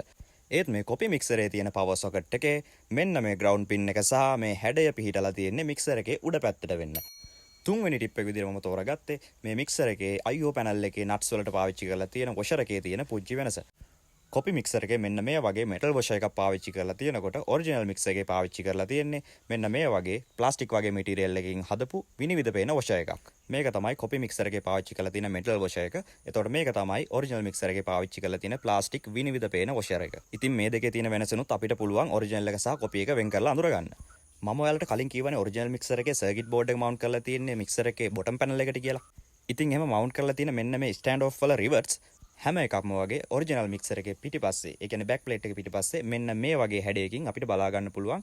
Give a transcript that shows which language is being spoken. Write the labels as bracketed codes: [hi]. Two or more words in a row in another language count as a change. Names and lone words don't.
[si] ඒත් මේ [en] copy mixer [si] තියෙන [en] power socket [si] එකේ මෙන්න මේ [en] ground pin [si] එක සහ මේ හැඩය පිටලා තියෙන්නේ මික්සර් එකේ උඩ පැත්තට වෙන්න. තුන්වෙනි ටිප් එක විදිහට මම තෝරාගත්තේ මේ මික්සර් එකේ [en] IO panel [si] එකේ nuts වලට පාවිච්චි කරලා තියෙන washer එකේ තියෙන පුංචි වෙනස. [en] copy mixer [si] එකේ මෙන්න මේ වගේ [en] metal washer [si] එකක් පාවිච්චි කරලා තියෙනකොට [en] original mixer [si] එකේ පාවිච්චි කරලා තියෙන්නේ මෙන්න මේ වගේ ප්ලාස්ටික් වගේ මැටීරියල් එකකින් හදපු විනිවිද පේන washer එකක්. මේක තමයි [en] copy mixer [si] එකේ පාවිච්චි කරලා තියෙන [en] metal washer [si] එක. එතකොට මේක තමයි [en] original mixer [si] එකේ පාවිච්චි කරලා තියෙන ප්ලාස්ටික් විනිවිද පේන washer එක. ඉතින් මේ දෙකේ තියෙන වෙනසනුත් අපිට පුළුවන් ඔරිජිනල් එක සහ කොපි එක වෙන් කරලා අඳුර ගන්න. මම ඔයාලට කලින් කියවනේ [en] original mixer [si] එකේ [en] circuit board [si] එක මවුන්ට් කරලා තියෙන්නේ මික්සර් එකේ [en] bottom panel [si] එකට කියලා. ඉතින් එහෙම මවුන්ට් කරලා තියෙන මෙන්න මේ [en] stand off [si] වල රිවර්ට්ස් හැම එකක්ම වගේ [en] original mixer [si] එකේ පිටිපස්සේ ඒ කියන්නේ [en] back plate [si] එක පිටිපස්සේ මෙන්න මේ වගේ හැඩයකින් අපිට බලා ගන්න පුළුවන්.